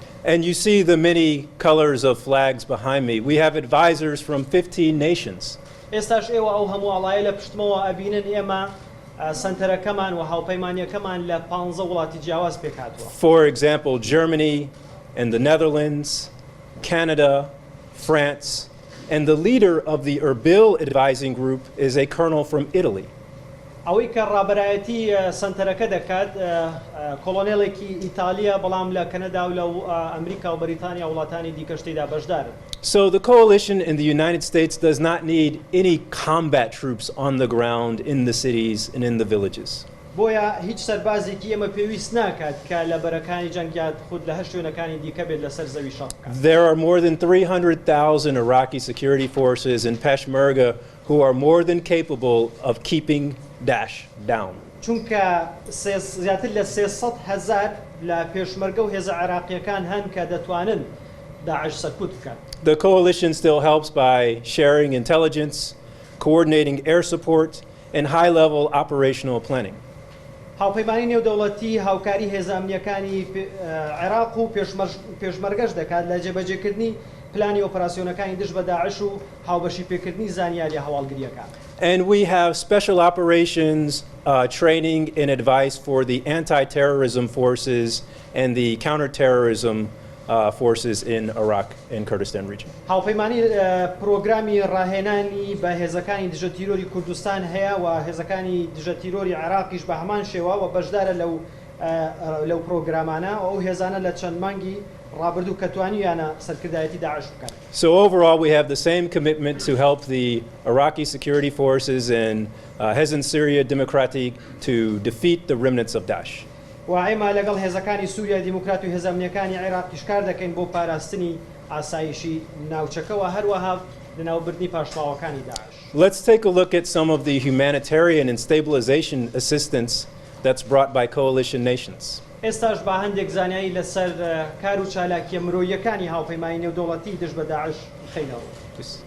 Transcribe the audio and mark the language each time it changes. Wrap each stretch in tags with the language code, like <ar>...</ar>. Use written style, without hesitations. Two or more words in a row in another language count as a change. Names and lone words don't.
<en>And you see the many colors of flags behind me. We have advisors from 15 nations.</en> <ckb>ئێستاش ئێوە ئەو هەموو ئاڵایە لە پشتمەوە ئەبینن ئێمە سنتەرەکەمان و هاوپەیمانیەکەمان لە 15 وڵاتی جیاواز پێکهاتووە.</ckb> <en>For example, Germany and the Netherlands, Canada, France, and the leader of the Erbil advising group is a colonel from Italy.</en> <ckb>ئەوەی کە ڕابەرایەتی سنتەرەکە دەکات کۆلۆنێڵێکی ئیتالیا بەڵام لە کەنەدا و لە ئەمریکا و بەریتانیا وڵاتانی دیکەشتیدا بەشدارن.</ckb> <en>So the coalition in the United States does not need any combat troops on the ground in the cities and in the villages.</en> <ckb>بۆیە هیچ سەربازێکی ئێمە پێویست ناکات کە لە بەرەکانی جەنگیات خود لە هەر شوێنەکانی دیکە بێت لەسەر زەوی شەڕ بکات.</ckb> <en>There are more than 300,000 Iraqi security forces and Peshmerga who are more than capable of keeping Daesh down.</en> <ckb>چونکە زیاتر لە 300,000 لە پێشمەرگە و هێزە عێراقیەکان هەن کە دەتوانن داعش سەرکوت بکەن.</ckb> <en>The coalition still helps by sharing intelligence, coordinating air support, and high-level operational planning.</en> <ckb>هاوپەیمانی نێودەوڵەتی هاوکاری هێزە ئەمنیەکانی عێراق و پێشمەرگەش دەکات لە جێبەجێکردنی پلانی ئۆپەراسیۆنەکانی دژ بە داعش و هاوبەشی پێکردنی زانیاری هەواڵگریەکان.</ckb> <en>And we have special operations training and advice for the anti-terrorism forces and the counter-terrorism forces in Iraq and Kurdistan region.</en> <ckb>هاوپەیمانی پرۆگرامی ڕاهێنانی بە هێزەکانی دژە تیرۆری کوردستان هەیە و هێزەکانی دژە تیرۆری عێراقیش بە هەمان شێوە و بەشدارە لەو پرۆگرامانە و ئەو هێزانە لە چەند مانگی ڕابردوو کە توانیانە سەرکردایەتی داعش بکەن.</ckb> <en>So overall we have the same commitment to help the Iraqi security forces and Hezbollah Syria Democratic to defeat the remnants of Daesh.</en> <ckb>و ئێمە لەگەڵ هێزەکانی سووریا دیموکرات و هێزە ئەمنیەکانی عێراقیش کار دەکەین بۆ پاراستنی ئاسایشی ناوچەکەوە هەروەها لەناوبردنی پاشماوەکانی داعش.</ckb> <en>Let's take a look at some of the humanitarian and stabilization assistance that's brought by coalition nations.</en> <ckb>ئێستاش با هەندێک زانیاری لەسەر کار و چالاکیە مرۆییەکانی هاوپەیمانی نێودەوڵەتی دژ بە داعش بخەینەوە.</ckb>